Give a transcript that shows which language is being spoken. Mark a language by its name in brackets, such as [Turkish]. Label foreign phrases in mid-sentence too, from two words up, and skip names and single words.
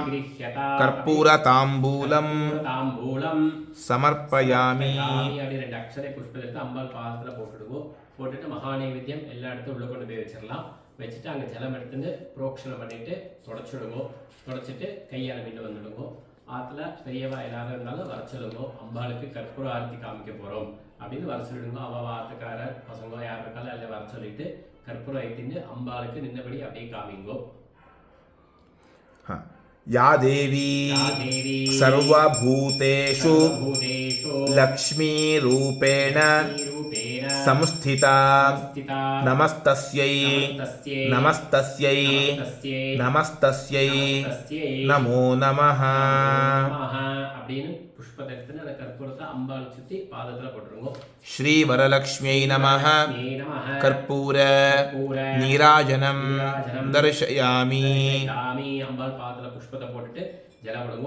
[Sanskrit] कर्पूर ताम्बूलं समर्पयामि. [Tamil] ரெண்டு அக்ஷரை புஷ்பத்தை எடுத்து அம்பாள் பாதத்துல போட்டுடுவோம். போட்டுட்டு மகாநேவேத்தியம் எல்லா இடத்தையும் உள்ள கொண்டு போய் வச்சிடலாம். வச்சுட்டு அங்கே ஜலம் எடுத்துட்டு புரோக்ஷணம் பண்ணிட்டு தொடச்சிடுவோம். தொடச்சிட்டு கையால் மீண்டு வந்துடுங்க. ஆற்றுல பெரியவா எல்லாரும் இருந்தாலும் வர சொல்லுங்க. அம்பாளுக்கு கற்பூர ஆரத்தி காமிக்க போகிறோம் அப்படின்னு வர சொல்லிடுங்க. அவள் ஆத்துக்காரர் பசங்க யார் இருக்காலும் அதில் வர சொல்லிட்டு கற்பூரம் ஐத்தின்னு அம்பாளுக்கு நின்னபடி அப்படியே காமிங்கோ. [Sanskrit] या देवी सर्वभूतेषु लक्ष्मीरूपेण संस्थिता नमस्तस्यै नमस्तस्यै नमस्तस्यै नमो नमः. [Tamil] அப்படின்னு புஷ்பத்தை எடுத்து அந்த கற்பூரத்தை அம்பாள் சுத்தி பாதத்துல போட்டுருங்க. [Sanskrit] श्री वरलक्ष्म्यै नमः कर्पूर नीराजनं दर्शयामि. [Tamil] அம்பாள் பாதத்துல புஷ்பத்தை போட்டுட்டு ஜலம் விடுங்க.